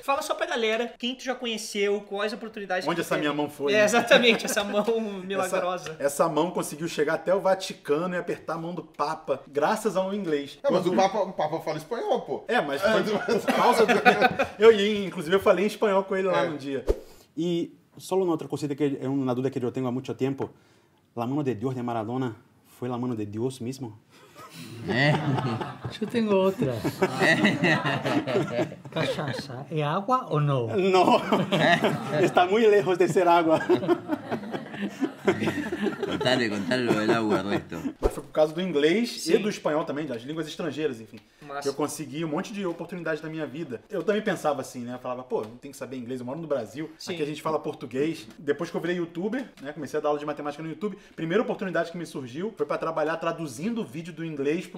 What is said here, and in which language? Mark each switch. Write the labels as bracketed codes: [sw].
[pt] Fala só pra galera quem tu já conheceu, quais oportunidades Onde que tu essa teve. minha mão foi? É, exatamente, essa mão milagrosa. Essa mão conseguiu chegar até o Vaticano e apertar a mão do Papa, graças ao inglês. Não, mas o Papa fala espanhol, pô. É, mas foi por causa do... Inclusive eu falei em espanhol com ele lá no dia. [es] Y solo una otra cosita que es una duda que yo tengo há mucho tiempo. ¿La mano de Dios de Maradona fue la mano de Dios mismo? Yo tengo otra. Cachaça, ¿es agua o no? No, está muy lejos de ser agua. Contale lo del agua, Ernesto. [pt] Mas foi por causa do inglês Sim. e do espanhol também, das línguas estrangeiras, enfim. Massa. Que eu consegui um monte de oportunidades na minha vida. Eu também pensava assim, né? Eu falava, pô, não tem que saber inglês, eu moro no Brasil, Sim. aqui a gente fala português. Depois que eu virei youtuber, né? Comecei a dar aula de matemática no YouTube, primeira oportunidade que me surgiu foi pra trabalhar traduzindo o vídeo do inglês pro